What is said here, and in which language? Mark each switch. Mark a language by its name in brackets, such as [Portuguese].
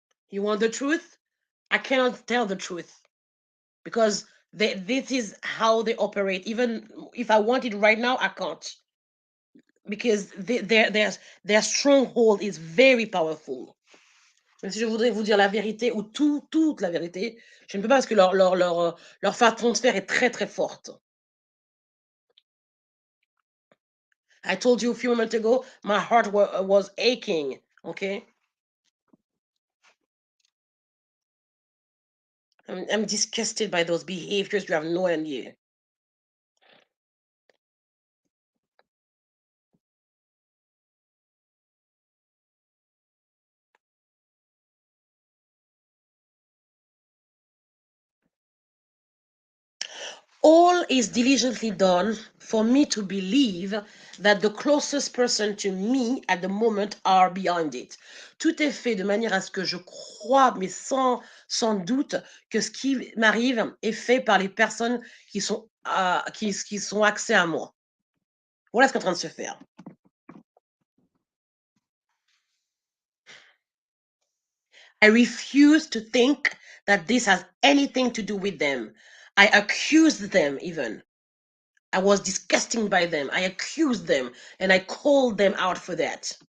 [English] You want the truth? I cannot tell the truth because this is how they operate. Even if I want it right now, I can't because their stronghold is very powerful. [French] Même si je voudrais vous dire la vérité ou toute la vérité, je ne peux pas parce que leur façon de faire est très très forte. [English] I told you a few moments ago, my heart was aching. Okay, I'm disgusted by those behaviors. You have no idea. All is diligently done for me to believe that the closest person to me at the moment are behind it. [French] Tout est fait de manière à ce que je crois, mais sans doute, que ce qui m'arrive est fait par les personnes qui sont accès à moi. Voilà ce qui est en train de se faire. [English] I refuse to think that this has anything to do with them. I accuse them even. I was disgusted by them. I accused them and I called them out for that.